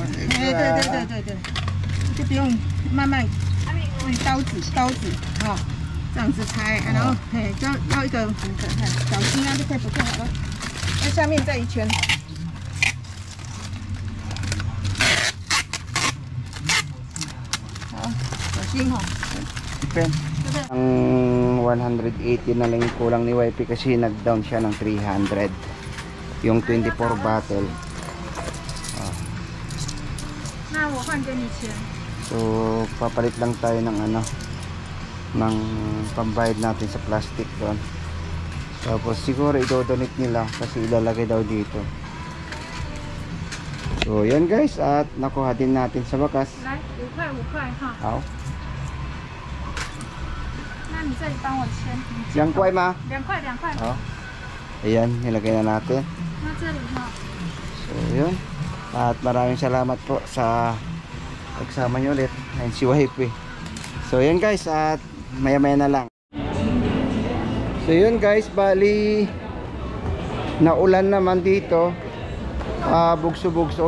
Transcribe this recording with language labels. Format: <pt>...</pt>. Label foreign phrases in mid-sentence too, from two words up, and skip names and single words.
<zh>哎，对，就不用慢慢用刀子啊，这样子拆，然后要一个小心啊，就贴不就好了。那下面再一圈。好，小心哈。 Pen.</zh> <tl>Ang 180 na lang yung kulang ni YP kasi nag-down siya ng 300. Yung 24 bottle.</tl> <zh>那我换给你钱。</zh> <tl>So, papalit lang tayo ng ano, ng pambayad natin sa plastic doon. Tapos siguro idodonate nila kasi ilalagay daw dito. So, yan guys, at nakuha din natin sa wakas.</tl> <zh>来，5块5块哈。 Aw. 那你这里帮我签。 Yang kuway ma. 2块2块。</zh> <tl>Oh. Ayan, nilagay na natin.</tl> <zh>那这里哈。</zh> <tl>So, yun. At maraming salamat po sa pagsama nyo ulit. Ayun si YP. So, yun guys. At maya-maya na lang. So, yun guys. Bali, naulan naman dito. Bugso-bugso.</tl>